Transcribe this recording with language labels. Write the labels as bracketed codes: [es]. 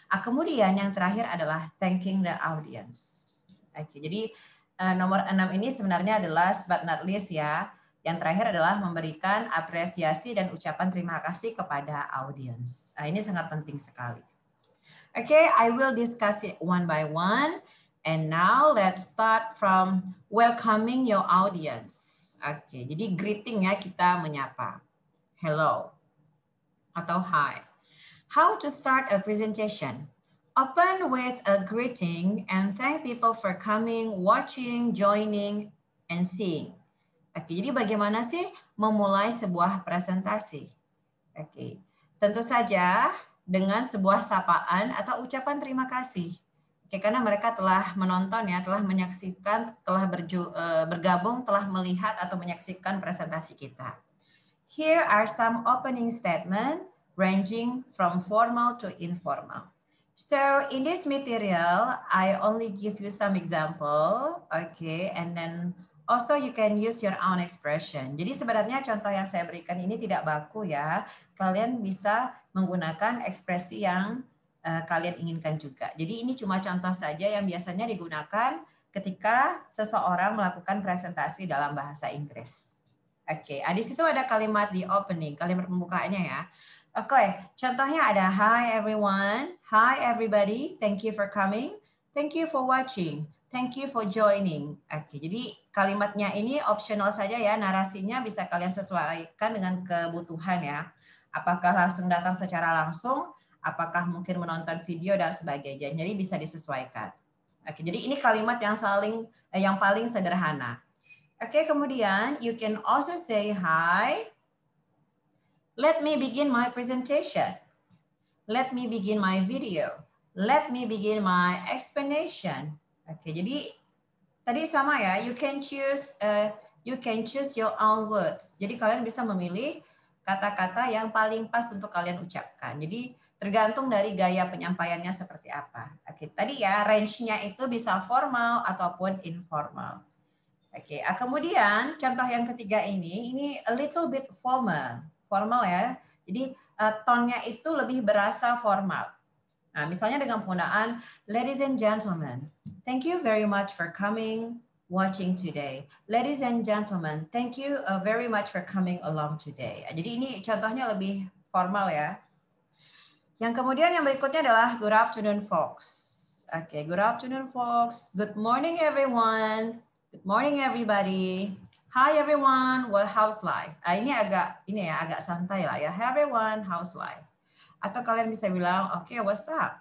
[id] Kemudian yang terakhir adalah [en] thanking the audience. [id] Jadi nomor 6 ini sebenarnya adalah [en] last but not least [id] ya. Yang terakhir adalah memberikan apresiasi dan ucapan terima kasih kepada audience. Ini sangat penting sekali. [en] I will discuss it one by one. And now let's start from welcoming your audience. [id] Jadi greeting ya, kita menyapa. Hello atau hi. [en] How to start a presentation? Open with a greeting and thank people for coming, watching, joining, and seeing. [id] Jadi bagaimana sih memulai sebuah presentasi? Tentu saja dengan sebuah sapaan atau ucapan terima kasih. Karena mereka telah menonton ya, telah menyaksikan, telah bergabung, telah melihat atau menyaksikan presentasi kita. [en] Here are some opening statement ranging from formal to informal. So in this material, I only give you some example, and then also you can use your own expression. [id] Jadi sebenarnya contoh yang saya berikan ini tidak baku ya. Kalian bisa menggunakan ekspresi yang kalian inginkan juga. Jadi ini cuma contoh saja yang biasanya digunakan ketika seseorang melakukan presentasi dalam bahasa Inggris. Di situ ada kalimat di opening, kalimat pembukaannya ya. Contohnya ada [en] hi everyone, hi everybody, thank you for coming, thank you for watching, thank you for joining. [id] Jadi kalimatnya ini optional saja ya, narasinya bisa kalian sesuaikan dengan kebutuhan ya. Apakah langsung datang secara langsung, apakah mungkin menonton video dan sebagainya. Jadi bisa disesuaikan. Jadi ini kalimat yang paling sederhana. [en] Kemudian you can also say hi. Let me begin my presentation. Let me begin my video. Let me begin my explanation. Jadi [id] Tadi sama ya, [en] you can choose your own words. [id] Jadi kalian bisa memilih kata-kata yang paling pas untuk kalian ucapkan. Jadi tergantung dari gaya penyampaiannya seperti apa. Oke, tadi ya range-nya itu bisa formal ataupun informal. Oke, kemudian contoh yang ketiga ini [en] a little bit formal. [id] Formal ya. Jadi tone-nya itu lebih berasa formal. Nah, misalnya dengan penggunaan [en] ladies and gentlemen, thank you very much for coming watching today. Ladies and gentlemen, thank you very much for coming along today. [id] Jadi ini contohnya lebih formal ya. Yang kemudian yang berikutnya adalah [en] good afternoon folks. Oke, good afternoon folks. Good morning everyone. Good morning everybody. Hi everyone, well how's life? [id] Ini agak santai lah ya. [en] Hi everyone, how's life? [id] Atau kalian bisa bilang, oke, [en] what's up?